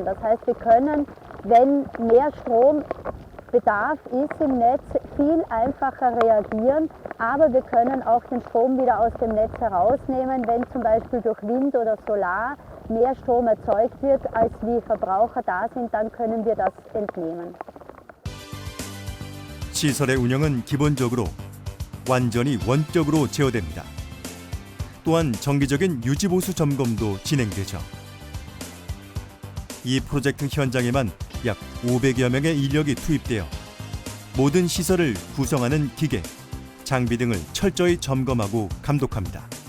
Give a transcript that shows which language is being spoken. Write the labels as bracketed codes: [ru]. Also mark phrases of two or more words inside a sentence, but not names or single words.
[de] Das heißt, wir können, wenn mehr Strombedarf ist im Netz, viel einfacher reagieren, aber wir können auch den Strom wieder aus dem Netz herausnehmen, wenn zum Beispiel durch Wind oder Solar mehr Strom erzeugt wird, als wie Verbraucher da sind, dann können wir das entnehmen. [ko] 시설의 운영은 기본적으로 완전히 원격으로 제어됩니다. 또한 정기적인 유지보수 점검도 진행되죠. 이 프로젝트 현장에만 약 500여 명의 인력이 투입되어 모든 시설을 구성하는 기계, 장비 등을 철저히 점검하고 감독합니다.